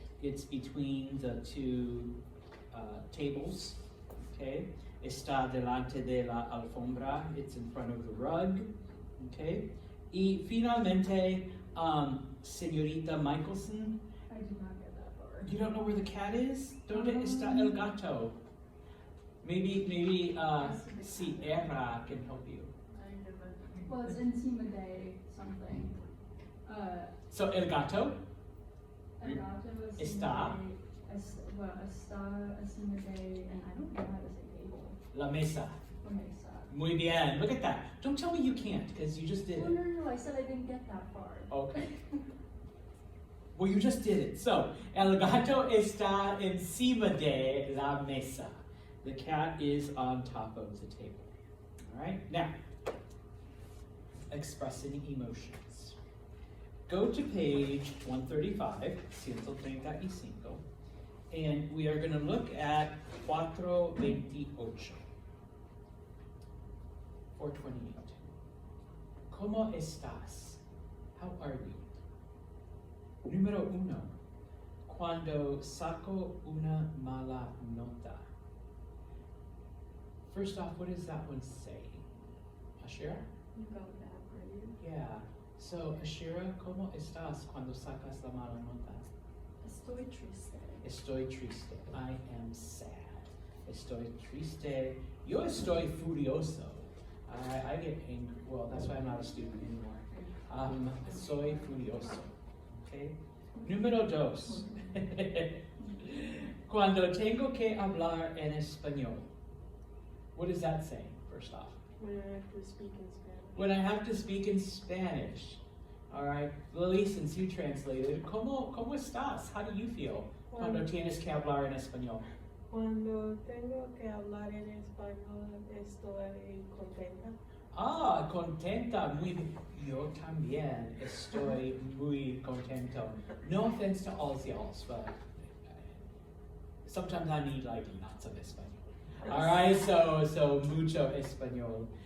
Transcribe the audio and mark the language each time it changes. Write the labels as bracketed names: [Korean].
[English] It's between the two tables. Okay. [Spanish] Está delante de la alfombra. [English] It's in front of the rug. Okay. Y finalmente, Señorita Michelson. I did not get that far. You don't know where the cat is? ¿Dónde está el gato? Maybe Sierra can help you. Well, it's encima de something. [Spanish] So el gato El gato Está. [English] Well, está encima de, and I don't know how to say table. [Spanish] la mesa. O mesa. [English] Muy bien. Look at that. Don't tell me you can't, because you just did Oh, it. no, I said I didn't get that far. Okay. Well, you just did it. [Spanish] So, el gato está encima de la mesa. [English] The cat is on top of the table. All right. Now, expressing emotions. Go to page 135, 135, and we are going to look at 428. [Spanish] 428. ¿Cómo estás? How are you? Número 1. Cuando saco una mala nota. [English] First off, what does that one say? Ashira? You got that grade. Yeah. [Spanish] So, Ashira, ¿cómo estás cuando sacas la mala nota? Estoy triste. Estoy triste. I am sad. Estoy triste. Yo estoy furioso. I get angry. [English] Well, that's why I'm not a student anymore. [Spanish] Soy furioso. Okay. Número 2. Cuando tengo que hablar en español. [English] What does that say, first off? When I have to speak in Spanish. When I have to speak in Spanish. All right. [Spanish] Lily, since you translated, ¿Cómo estás? How do you feel cuando tienes que hablar en español? Cuando tengo que hablar en español, estoy contenta. Ah, contenta, muy bien. Yo también estoy muy contento. [English] No offense to all y'all, but sometimes I need like lots of español. All right, so mucho español.